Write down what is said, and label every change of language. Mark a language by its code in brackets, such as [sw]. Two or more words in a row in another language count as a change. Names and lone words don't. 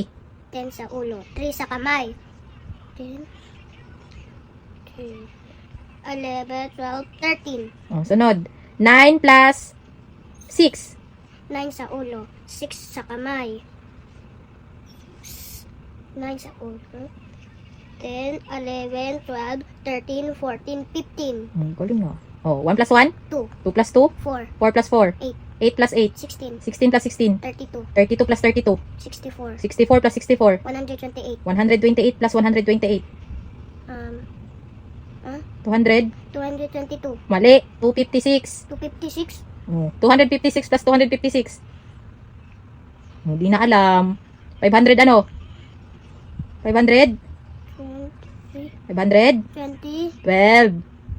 [tl] 10 sa ulo, 3 sa kamay. 10, 11, 12, 13. Oh, sunod. 9 plus 6. 9 sa ulo, 6 sa kamay. 9 sa ulo. 10, 11, 12, 13, 14, 15. Galing na. Oh, 1 plus 1. 2, 2 plus 2. 4, 4 plus 4. 8, 8 plus 8. 16, 16 plus 16. 32, 32 plus 32. 64, 64 plus 64. 128. 128 plus 128. 200. 222, Mali. 256. 256, Oh, 256 plus 256. Hindi na alam. 500 ano? 500? 20, 500? 20, 12.